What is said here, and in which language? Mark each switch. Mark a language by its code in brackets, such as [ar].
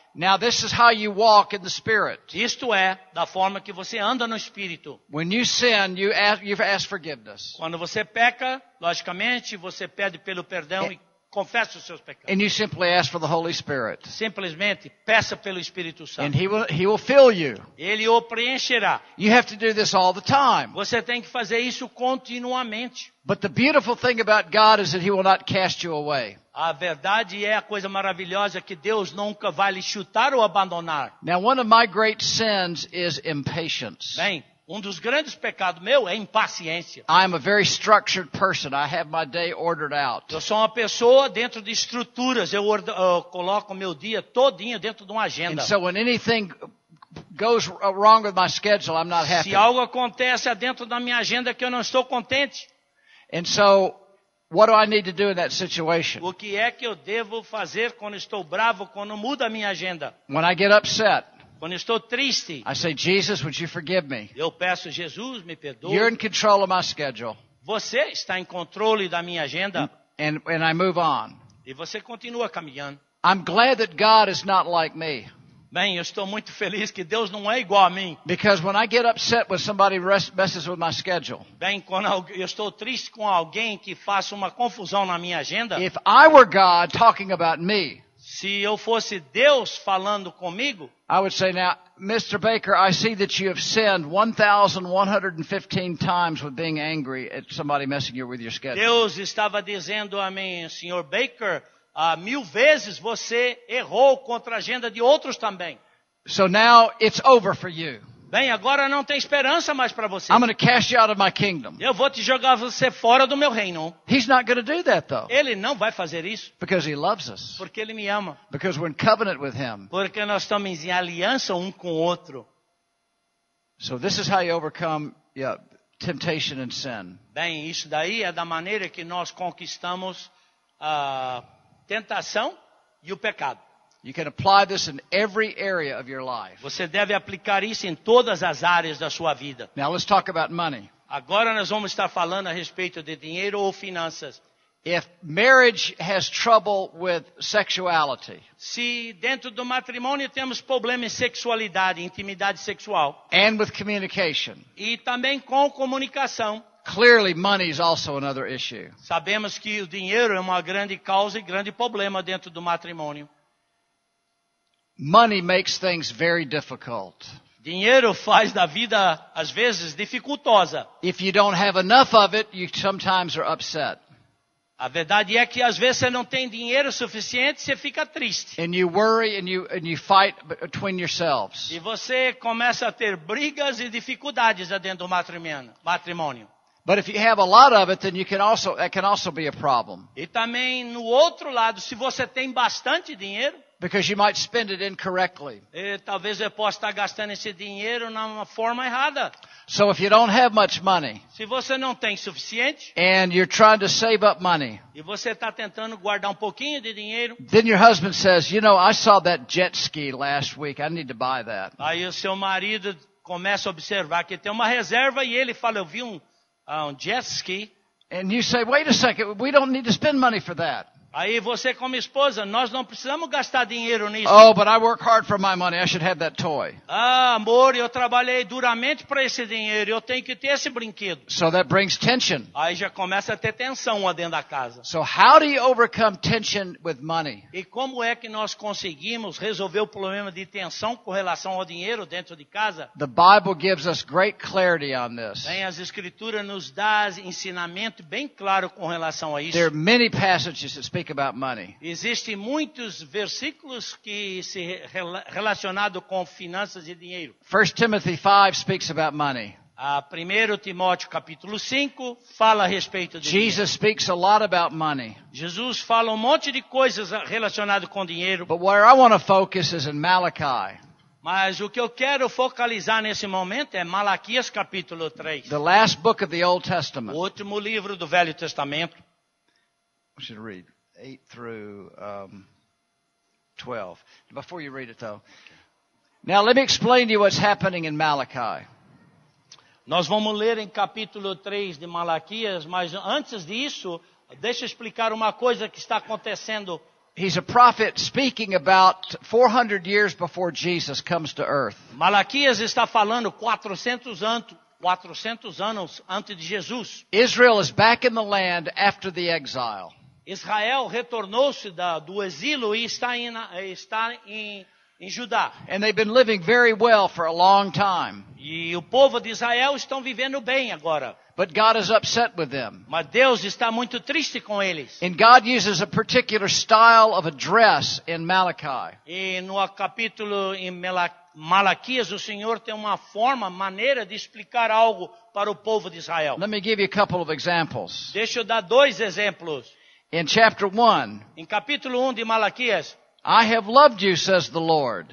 [en] Now this is how you walk in the Spirit. [pt] Isto é, da forma que você anda no Espírito. [en] When you sin, you've asked forgiveness. [pt] Quando você peca, logicamente, você pede pelo perdão e confessa os seus pecados. [en] And you simply ask for the Holy Spirit. [pt] Simplesmente peça pelo Espírito [en] And [pt] Santo. [en] He will fill you. [pt] Ele o preencherá. [en] You have to do this all the time. [pt] Você tem que fazer isso continuamente. [en] But the beautiful thing about God is that He will not cast you away. [pt] A verdade é a coisa maravilhosa que Deus nunca vai lhe chutar ou abandonar. [en] Now one of my great sins is impatience. [pt] Bem, dos grandes pecados meu é impaciência. [en] I am a very structured person. I have my day ordered out. [pt] Eu sou uma pessoa dentro de estruturas. Eu coloco meu dia todinho dentro de uma agenda. [en] And so when anything goes wrong with my schedule, I'm not happy. [pt] Se algo acontece dentro da minha agenda que eu não estou contente, [en] And so what do I need to do in that situation? [pt] o que é que eu devo fazer quando estou bravo, quando muda a minha agenda? [en] When I get upset, [pt] Quando estou triste, [en] I say, Jesus, would you forgive me? [pt] eu peço, Jesus, me perdoe. [en] You're in control of my schedule. [pt] Você está em controle da minha agenda [en] And I move on. [pt] e você continua caminhando. [en] I'm glad that God is not like me. [pt] Bem, eu estou muito feliz que Deus não é igual a mim. [en] Because when I get upset when somebody messes with my schedule, [pt] Bem, quando eu estou triste com alguém que faça uma confusão na minha agenda, [en] if I were God talking about me, [pt] se eu fosse Deus falando comigo, [en] I would say, now, Mr. Baker, I see that you have sinned 1,115 times with being angry at somebody messing with your schedule. [pt] Deus estava dizendo a mim, Sr. Baker, 1000 vezes você errou contra a agenda de outros também. [en] So now it's over for you. [pt] Bem, agora não tem esperança mais para você. [en] I'm going to cast you out of my kingdom. [pt] Eu vou te jogar você fora do meu reino. [en] He's not going to do that, though, [pt] Ele não vai fazer isso, [en] because he loves us, [pt] porque Ele me ama. [en] because we're in covenant with him. [pt] Porque nós estamos em aliança um com o outro. [en] So this is how you overcome temptation and sin. [pt] Bem, isso daí é da maneira que nós conquistamos a tentação e o pecado. [en] You can apply this in every area of your life. [pt] Você deve aplicar isso em todas as áreas da sua vida. [en] Now let's talk about money. [pt] Agora nós vamos estar falando a respeito de dinheiro ou finanças. [en] If marriage has trouble with sexuality [pt] Se dentro do matrimônio temos problema em sexualidade, intimidade sexual, [en] and with communication, [pt] e também com comunicação, [en] clearly money is also another issue. [pt] sabemos que o dinheiro é uma grande causa e grande problema dentro do matrimônio. [en] Money makes things very difficult. [pt] Dinheiro faz da vida, às vezes, dificultosa. [en] If you don't have enough of it, you sometimes are upset. [pt] A verdade é que às vezes você não tem dinheiro suficiente, você fica triste. [en] And you worry and you fight between yourselves. [pt] E você começa a ter brigas e dificuldades dentro do matrimônio. [en] But if you have a lot of it, then that can also be a problem. [pt] E também no outro lado, se você tem bastante dinheiro, [en] Because you might spend it incorrectly. [pt] talvez eu possa estar gastando esse dinheiro na forma errada. [en] So if you don't have much money [pt] Se você não tem suficiente [en] and you're trying to save up money, [pt] e você está tentando guardar um pouquinho de dinheiro, [en] then your husband says, I saw that jet ski last week. I need to buy that. [pt] aí o seu marido começa a observar que tem uma reserva e ele fala, eu vi um jet ski. [en] And you say, wait a second, we don't need to spend money for that. [pt] Aí você como esposa, nós não precisamos gastar dinheiro nisso. [en] Oh, but I work hard for my money. I should have that toy. [pt] Amor, eu trabalhei duramente para esse dinheiro, eu tenho que ter esse brinquedo. [en] So that brings tension. [pt] Aí já começa a ter tensão lá dentro da casa. [en] So how do you overcome tension with money? [pt] E como é que nós conseguimos resolver o problema de tensão com relação ao dinheiro dentro de casa? [en] The Bible gives us great clarity on this. [pt] Bem, as escrituras nos dão ensinamento bem claro com relação a isso. [en] There are many passages that speak about money. [pt] Existem muitos versículos que se relacionados com finanças e dinheiro. [en] 1 Timothy 5 speaks about money. [pt] 1 Timóteo capítulo 5 fala a respeito de dinheiro. [en] Jesus speaks a lot about money. [pt] Jesus fala um monte de coisas relacionadas com dinheiro. [en] But where I want to focus is in Malachi, [pt] Mas o que eu quero focalizar nesse momento é Malaquias capítulo 3. [en] the last book of the Old [pt] O [en] Testament. [pt] último livro do Velho Testamento. [en] We should read 8 through 12. Before you read it, though, Now let me explain to you what's happening in Malachi. [pt] Nós vamos ler em capítulo 3 de Malaquias, mas antes disso, deixa eu explicar uma coisa que está acontecendo. [en] He's a prophet speaking about 400 years before Jesus comes to earth. [pt] Malaquias está falando 400 anos antes de Jesus. [en] Israel is back in the land after the exile. [pt] Israel retornou-se do exílio e está em Judá. [en] And they've been living very well for a long time. [pt] E o povo de Israel estão vivendo bem agora. [en] But God is upset with them. [pt] Mas Deus está muito triste com eles. [en] And God uses a particular style of address in Malachi. [pt] E no capítulo em Malaquias, o Senhor tem uma maneira de explicar algo para o povo de Israel. [en] Let me give you a couple of examples. [pt] Deixa eu dar 2 exemplos. [en] In chapter 1, [pt] Em capítulo 1 de Malaquias, [en] I have loved you, says the Lord.